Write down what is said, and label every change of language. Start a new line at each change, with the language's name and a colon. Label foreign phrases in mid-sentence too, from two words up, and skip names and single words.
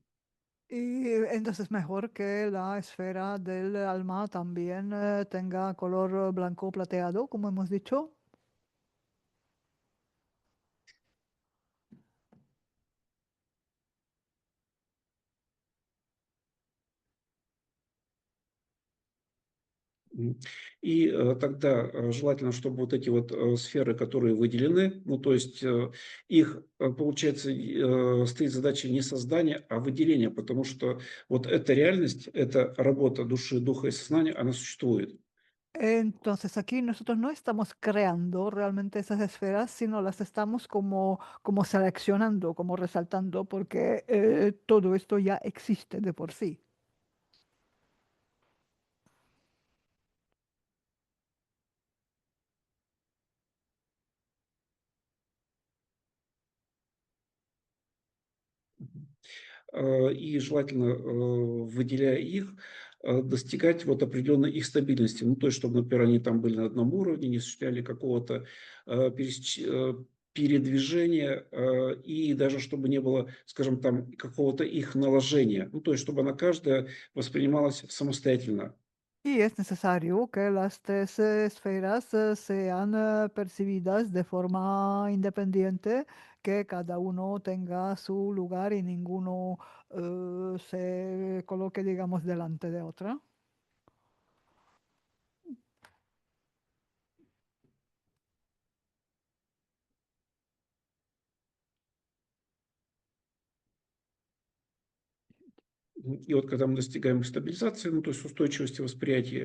Spanish: Y entonces mejor que la esfera del alma también tenga color blanco plateado, como hemos dicho. М.
Russian: И тогда желательно, чтобы вот эти вот сферы, которые выделены, ну, то есть их, получается, стоит задача не создания, а выделения, потому что вот эта реальность, эта работа души, духа и сознания, она существует.
Spanish: Entonces aquí nosotros no estamos creando realmente esas esferas, sino las estamos como seleccionando, como resaltando, porque todo esto ya existe de por sí.
Russian: И желательно, выделяя их, достигать вот определенной их стабильности. Ну, то есть, чтобы, например, они там были на одном уровне, не осуществляли какого-то передвижения, и даже чтобы не было, скажем, там какого-то их наложения. Ну, то есть, чтобы она каждая воспринималась самостоятельно.
Spanish: Y es necesario que las tres esferas sean percibidas de forma independiente, que cada uno tenga su lugar y ninguno se coloque, digamos, delante de otra.
Russian: И вот когда мы достигаем стабилизации, ну, то есть устойчивости восприятия,